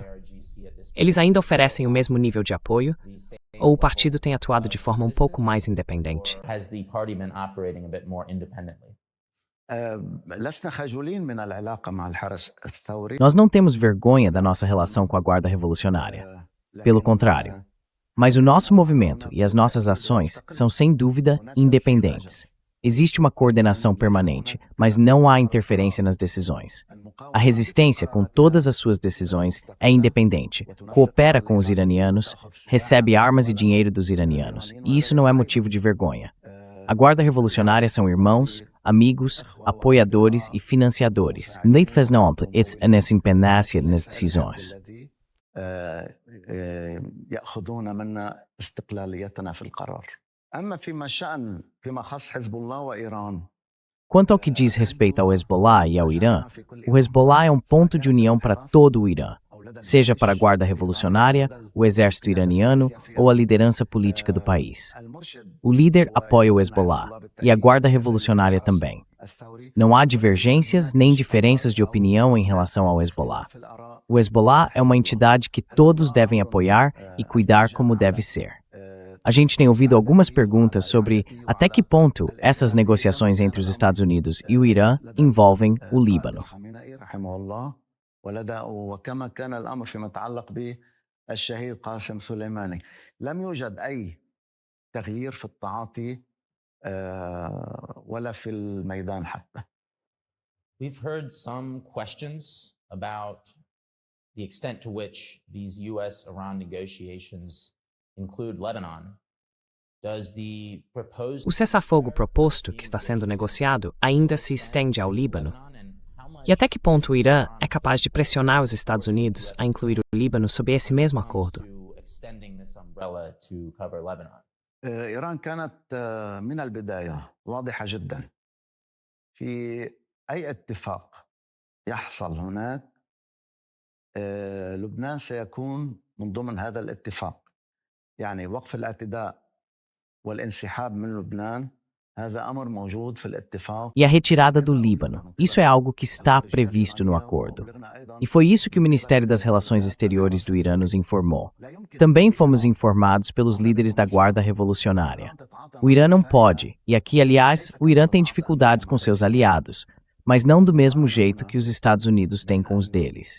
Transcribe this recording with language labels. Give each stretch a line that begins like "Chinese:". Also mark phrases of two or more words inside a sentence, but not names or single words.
Portuguese: Eles ainda oferecem o mesmo nível de apoio? Ou o partido tem atuado de forma um pouco mais independente?
English: has the party been operating a bit more independently?
Arabic: لسنا خجولين من العلاقة مع الحرس الثوري.
Portuguese: nós não temos vergonha da nossa relação com a Guarda Revolucionária. Pelo contrário. Mas o nosso movimento e as nossas ações são, sem dúvida, independentes. Existe uma coordenação permanente, mas não há interferência nas decisões. A resistência, com todas as suas decisões, é independente, coopera com os iranianos, recebe armas e dinheiro dos iranianos, e isso não é motivo de vergonha. A Guarda Revolucionária são irmãos, amigos, apoiadores e financiadores. Não faz não essa independência nas decisões.
Arabic: يأخذون منا استقلاليتنا في القرار. أما فيما خص حزب الله وإيران.
Portuguese: Quanto ao que diz respeito ao Hezbollah e ao Irã, o Hezbollah é um ponto de união para todo o Irã, seja para a Guarda Revolucionária, o exército iraniano ou a liderança política do país. O líder apoia o Hezbollah e a Guarda Revolucionária também. Não há divergências nem diferenças de opinião em relação ao Hezbollah. O Hezbollah é uma entidade que todos devem apoiar e cuidar como deve ser. A gente tem ouvido algumas perguntas sobre até que ponto essas negociações entre os Estados Unidos e o Irã envolvem o Líbano.
Arabic: وكما كان الأمر فيما يتعلق بالشهيد قاسم سليماني لم يوجد أي تغيير في التعاطي ولا في الميدان حتى.
English: We've heard some questions about the extent to which these US-Iran negotiations include Lebanon. Does the proposed
Portuguese: O cessar-fogo proposto, que está sendo negociado, ainda se estende ao Líbano? E até que ponto o Irã é capaz de pressionar os Estados Unidos a incluir o Líbano sob esse mesmo acordo?
Arabic: إيران كانت من البداية واضحة جدا في أي اتفاق يحصل هناك لبنان سيكون من ضمن هذا الاتفاق يعني وقف الاعتداء والانسحاب من لبنان.
Portuguese: E a retirada do Líbano. Isso é algo que está previsto no acordo. E foi isso que o Ministério das Relações Exteriores do Irã nos informou. Também fomos informados pelos líderes da Guarda Revolucionária. O Irã não pode, e aqui, aliás, o Irã tem dificuldades com seus aliados, mas não do mesmo jeito que os Estados Unidos têm com os deles.